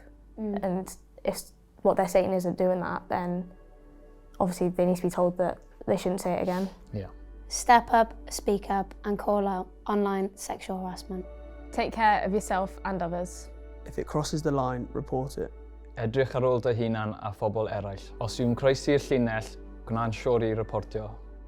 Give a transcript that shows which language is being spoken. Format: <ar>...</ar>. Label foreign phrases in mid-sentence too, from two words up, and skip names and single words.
<en>And if what they're saying isn't doing that, then obviously they need to be told that they shouldn't say it again. Yeah. Step up, speak up and call out online sexual harassment. Take care of yourself and others. If it crosses the line, report it.</en> <cy>Edrych ar ôl dy hunan a phobl eraill. Os yw'n croesi'r llinell, gwna'n siŵr i reportio.</cy>